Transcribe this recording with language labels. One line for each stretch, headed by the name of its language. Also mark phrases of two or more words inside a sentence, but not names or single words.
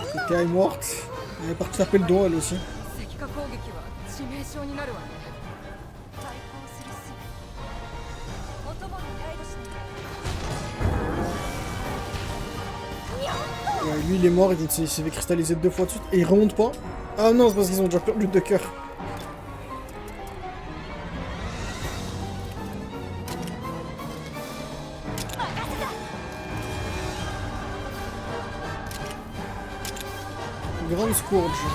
French: elle est morte. Elle est partie taper le dos elle aussi.
Japanese: 石化攻撃は致命傷になるわね。対抗するすお供にライドしなきゃ。
French: Ouais, lui il est mort, il s'est fait cristalliser 2 fois de suite et il remonte pas. Ah non, c'est parce qu'ils ont déjà perdu 2 cœurs. Grande Scourge.